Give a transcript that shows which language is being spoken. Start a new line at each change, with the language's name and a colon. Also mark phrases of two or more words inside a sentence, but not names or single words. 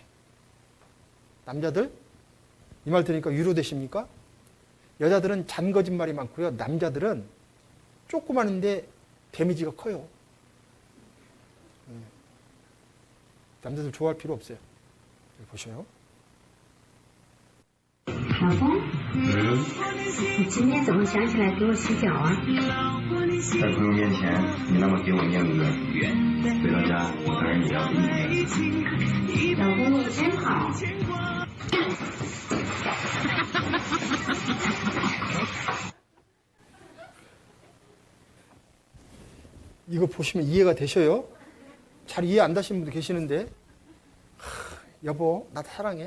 Korean: 남자들 이 말 들으니까 위로되십니까? 여자들은 잔 거짓말이 많고요. 남자들은 조그마한데 데미지가 커요. 남자들 좋아할 필요 없어요. 여기 보셔요.
Chinese: 老公，你今天怎么想起来给我洗脚啊？在朋友面前，你那么给我面子，回到家我还是你要给你面子。老公，你真好。
Korean: 이거 보시면 이해가 되셔요? 잘 이해 안 되시는 분도 계시는데, 여보 나 사랑해?